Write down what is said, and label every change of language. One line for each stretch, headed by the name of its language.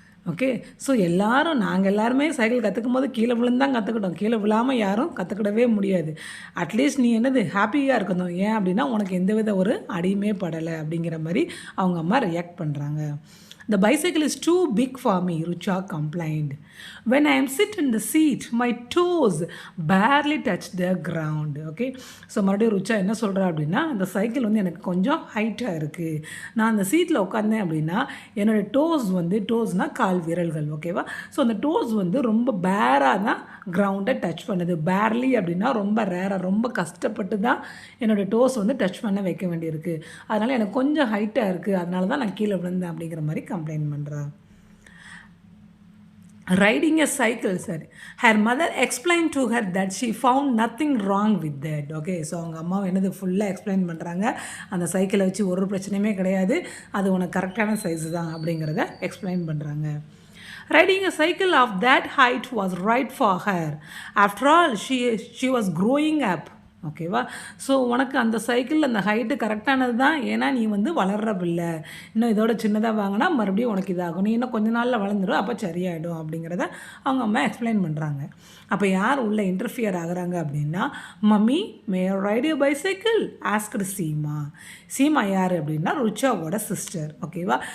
Tamil: Okay, so நாங்கள் எல்லாருமே cycle கற்றுக்கும் போது கீழே விழுந்தான் கற்றுக்கிட்டோம், கீழே விழாமல் யாரும் கற்றுக்கிடவே முடியாது. அட்லீஸ்ட் நீ என்னது ஹாப்பியாக இருக்கணும், ஏன் அப்படின்னா உனக்கு எந்தவித ஒரு அடியுமே படலை அப்படிங்கிற மாதிரி அவங்க அம்மா ரியாக்ட் பண்ணுறாங்க.
English: The bicycle is too big for me, Rucha complained. When I am sit in the seat, my toes barely touch the ground.
Tamil: Okay, so மறுபடியும் ருச்சா என்ன சொல்கிறா அப்படின்னா, அந்த சைக்கிள் வந்து எனக்கு கொஞ்சம் ஹைட்டாக இருக்குது, நான் அந்த சீட்டில் உட்காந்தேன் அப்படின்னா என்னோடய டோஸ்னால் கால் விரல்கள், ஓகேவா? ஸோ அந்த டோஸ் வந்து ரொம்ப பேராக தான் கிரவுண்டை டச் பண்ணுது. பேர்லி அப்படின்னா ரொம்ப ரேராக, ரொம்ப கஷ்டப்பட்டு தான் என்னோடய டோஸ் வந்து டச் பண்ண வைக்க வேண்டியிருக்கு, அதனால் எனக்கு கொஞ்சம் ஹைட்டாக இருக்குது, அதனால தான் நான் கீழே விழுந்தேன் அப்படிங்கிற மாதிரி கம்ப்ளைண்ட் பண்ணுறா.
English: Riding a cycle, சரி, her mother explain to her that she found nothing wrong with that.
Tamil: Okay, so அவங்க அம்மாவை என்னது ஃபுல்லாக எக்ஸ்பிளைன் பண்ணுறாங்க, அந்த சைக்கிளை வச்சு ஒரு பிரச்சனையுமே கிடையாது, அது உனக்கு கரெக்டான சைஸு தான் அப்படிங்கிறத எக்ஸ்பிளைன் பண்ணுறாங்க.
English: Riding a cycle of that height was right for her. After all, she was growing up.
Tamil: ஓகேவா? ஸோ உனக்கு அந்த சைக்கிள் அந்த ஹைட்டு கரெக்டானது தான், ஏன்னா நீ வந்து வளர்ற பிள்ளை, இன்னும் இதோட சின்னதாக வாங்கினா மறுபடியும் உனக்கு இதாகும், நீ இன்னும் கொஞ்ச நாளில் வளர்ந்துடும், அப்போ சரியாயிடும் அப்படிங்கிறத அவங்க அம்மா எக்ஸ்பிளைன் பண்ணுறாங்க. அப்போ யார் உள்ளே இன்டர்ஃபியர் ஆகுறாங்க அப்படின்னா,
English: mummy may ride you bicycle asked Seema
Tamil: யார் அப்படின்னா ருச்சாவோட சிஸ்டர். ஓகேவா?